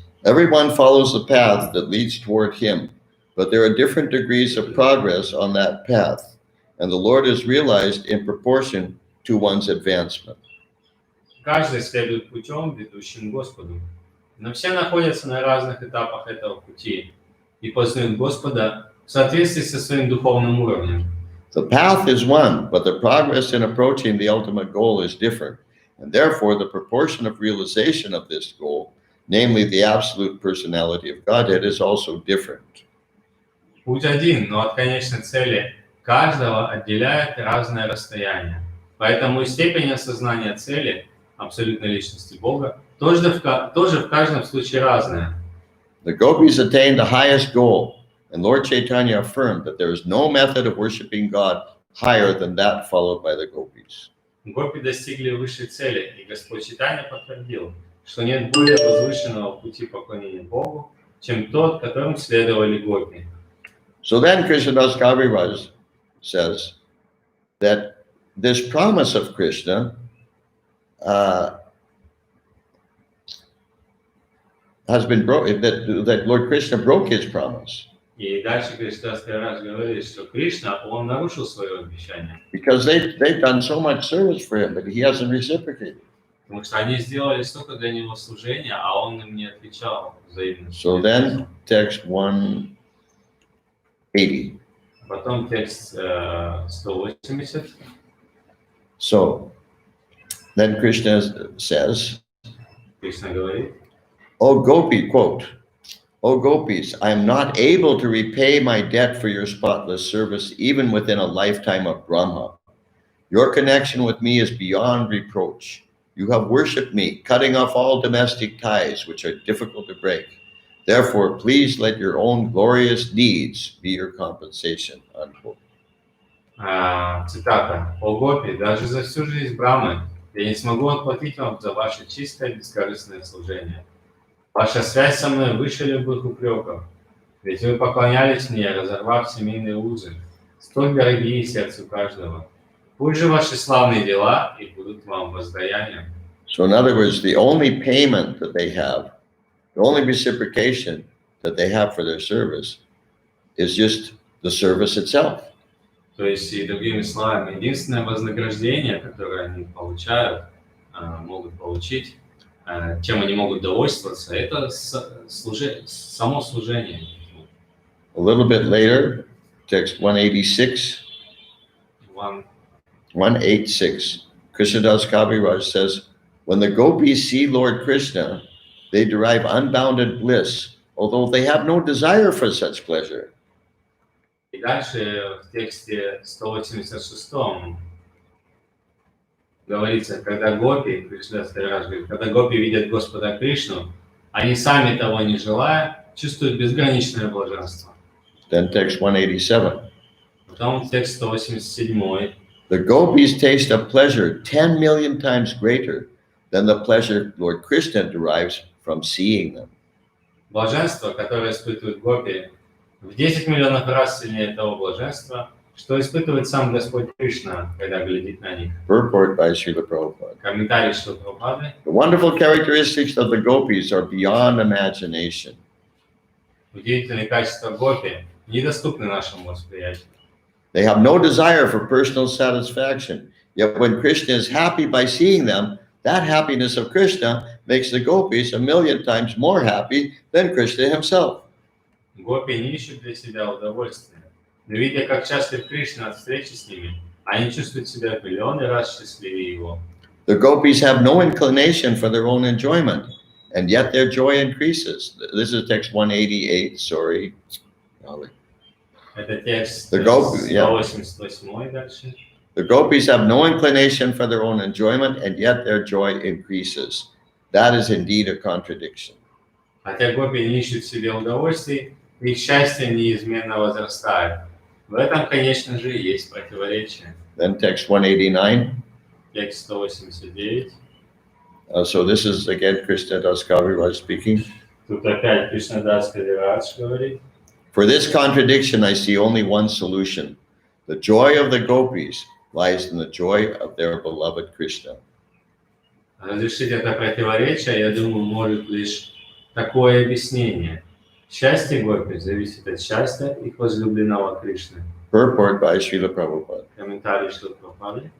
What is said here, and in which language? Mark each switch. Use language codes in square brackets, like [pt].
[en] Everyone follows the path that leads toward him, but there are different degrees of progress on that path, and the Lord is realized in proportion to one's advancement. [ru] Каждый следует путем, ведущим к Господу, но все находятся на разных этапах этого пути и познают Господа в соответствии со своим духовным уровнем. [en] The path is one, but the progress in approaching the ultimate goal is different, and therefore the proportion of realization of this goal, namely the absolute personality of Godhead, is also different. [ru] Путь один, но от конечной цели каждого отделяет разное расстояние. Поэтому и степень осознания цели абсолютной личности Бога тоже в каждом случае разная. [en] The gopis attained the highest goal, and Lord Chaitanya affirmed that there is no method of worshiping God higher than that followed by the gopis. [ru] Гопи достигли высшей цели, и Господь Чайтанья подтвердил, что нет более возвышенного пути поклонения Богу, чем тот, которым следовали гопи. [en] So then Krishnadas Kaviraj says that this promise of Krishna has been broken, that Lord Krishna broke his promise. [ru] И дальше Кришнадас Кавирадж говорит, что Кришна, он нарушил свое обещание. [en] Because they've done so much service for him, but he hasn't reciprocated. [ru] Потому что они сделали столько для него служения, а он им не отвечал взаимностью. [en] So then, text 180. [ru] Потом текст 180. [en] So, then Krishna says, [ru] Кришна говорит, [en] O Gopi, quote, O gopis, I am not able to repay my debt for your spotless service even within a lifetime of Brahma. Your connection with me is beyond reproach. You have worshipped me, cutting off all domestic ties which are difficult to break. Therefore, please let your own glorious deeds be your compensation. Unquote. [ru] Цитата. «О Гопи, даже за всю жизнь Брамы я не смогу отплатить вам за ваше чистое бескорыстное служение. Ваша связь со мной выше любых упреков, ведь вы поклонялись мне, разорвав семейные узы, столь дорогие сердцу каждого. Пусть же ваши славные дела и будут вам воздаянием». [en] So in other words, the only payment that they have, the only reciprocation that they have for their service is just the service itself. [ru] То есть, и другими словами, единственное вознаграждение, которое они получают, могут получить, чем они могут довольствоваться, это само служение. [en] A little bit later, text 186, 186, Krishnadas Kaviraj says, when the gopis see Lord Krishna, they derive unbounded bliss, although they have no desire for such pleasure. [ru] И дальше в тексте 186 говорится, когда гопи, Кришнадас Кавирадж говорит, когда гопи видят Господа Кришну, они сами того не желая, чувствуют безграничное блаженство. [en] Then text 187. [ru] Потом текст 187. [en] The gopis taste a pleasure 10 million times greater than the pleasure Lord Krishna derives from seeing them. [ru] Блаженство, которое испытывают гопи, в 10 миллионов раз сильнее того блаженства, что испытывает сам Господь Кришна, когда глядит на них. [en] Purport by Srila Prabhupada. [ru] Комментарий Шрилы Прабхупады. [en] The wonderful characteristics of the gopis are beyond imagination. [ru] Удивительные качества гопи недоступны нашему восприятию. [en] They have no desire for personal satisfaction. Yet when Krishna is happy by seeing them, that happiness of Krishna makes the gopis a million times more happy than Krishna himself. [ru] Гопи не ищут для себя удовольствия, но видя, как счастлив Кришна от встречи с ними, они чувствуют себя в миллионы раз счастливее его. [en] The gopis have no inclination for their own enjoyment, and yet their joy increases. This is text 188, sorry. [ru] Это текст [en] The gopis, yeah. [ru] 188 дальше. [en] The gopis have no inclination for their own enjoyment, and yet their joy increases. That is indeed a contradiction. [ru] Хотя гопи не ищут себе удовольствий, их счастье неизменно возрастает. В этом, конечно же, есть противоречие. [en] Then text 189. [ru] Текст 189. [en] So this is again Krishnadas Kaviraj speaking. [ru] Тут опять Кришнадас Кавирадж говорит. [en] For this contradiction, I see only one solution. The joy of the gopis lies in the joy of their beloved Krishna. [ru] Разрешить это противоречие, я думаю, может лишь такое объяснение. Счастье гопи зависит от счастья их возлюбленного Кришны. [en] Purport by Srila Prabhupada. [ru] Комментарий Шрилы Прабхупады.